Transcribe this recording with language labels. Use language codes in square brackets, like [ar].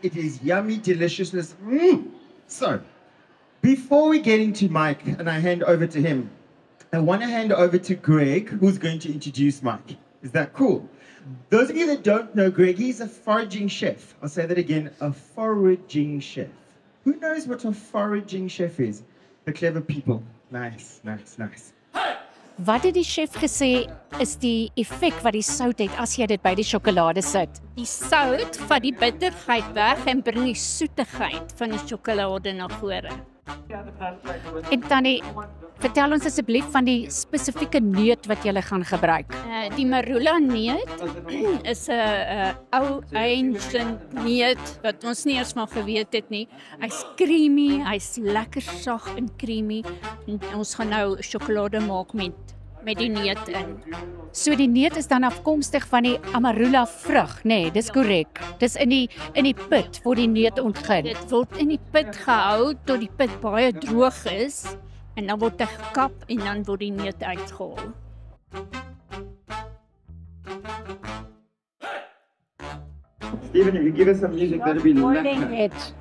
[en] It is yummy, deliciousness. So, before we get into Mike and I hand over to him, I want to hand over to Greg, who's going to introduce Mike. Is that cool? Those of you that don't know Greg, he's a foraging chef. I'll say that again, a foraging chef. Who knows what a foraging chef is? The clever people. Nice. [af] Wat het die chef gesê is die effek wat die sout het as jy dit by die sjokolade sit? Die sout vat die bitterheid weg en bring die soetigheid van die sjokolade na vore. En Tannie, vertel ons asseblief van die spesifieke neut wat jy gaan gebruik. Die marula neut is 'n ou ancient neut wat ons nie eens van geweet het nie. Hy's creamy, hy's lekker sag en creamy. En ons gaan nou sjokolade maak met die neut in. So die neut is dan afkomstig van die amarula vrug, nee, dis korrek. Dis in die pit word die neut ontgin. Dit word in die pit gehou tot die pit baie droog is en dan word hy gekap en dan word die neut uitgehaal. [en] Stephen, if you give us some music, that'll be lekker.